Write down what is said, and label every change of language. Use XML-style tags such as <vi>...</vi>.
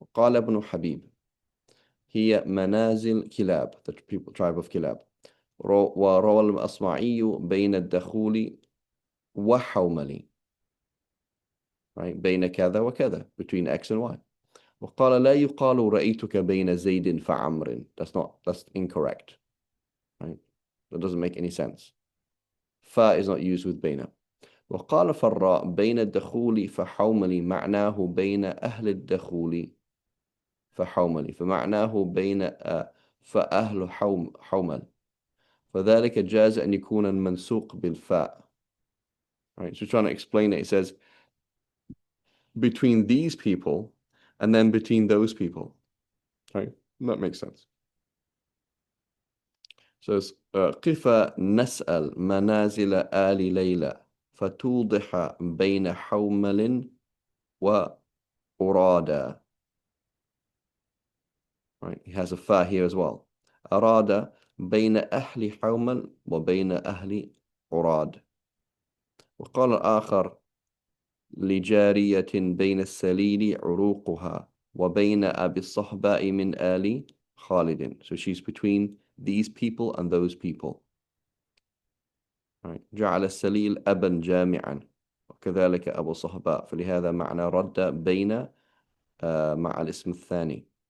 <ar>قال ابن حبيب هي منازل كلاب,</ar> <en>the tribe of Kilab.</en> <ar>وروى الأصمعي بين الدخول وحوملي, right? بين كذا وكذا,</ar> <en>between X and Y.</en> <ar>وقال لا يقال رأيتك بين زيد فعمر.</ar> <en>That's incorrect, right? That doesn't make any sense. Fa is not used with بين.</en> <ar>وقال فراء بين الدخول فحوملي معناه بين أهل الدخول فحوملي فمعناه بين فأهل حومل فذلك جاز أن يكون المنسوق بالفاء.</ar> <en>Right, so trying to explain it, it says between these people and then between those people. Right, that makes sense.</en> <ar>So قف نسأل منازل آل ليلى فتوضح بين حومل وأرادة.</ar> <en>Right, he has a fa here as well.</en> <ar>أراد بين أهل حومل وبين أهل أراد. وقال الآخر لجارية بين السليل عروقها وبين أبي الصهباء من آل خالد.</ar> <en>So she's between these people and those people. Right.</en> <ar>جعل السليل أبا جامعا وكذلك أبو صهباء فلهذا معنى رد بين مع الاسم الثاني.</ar>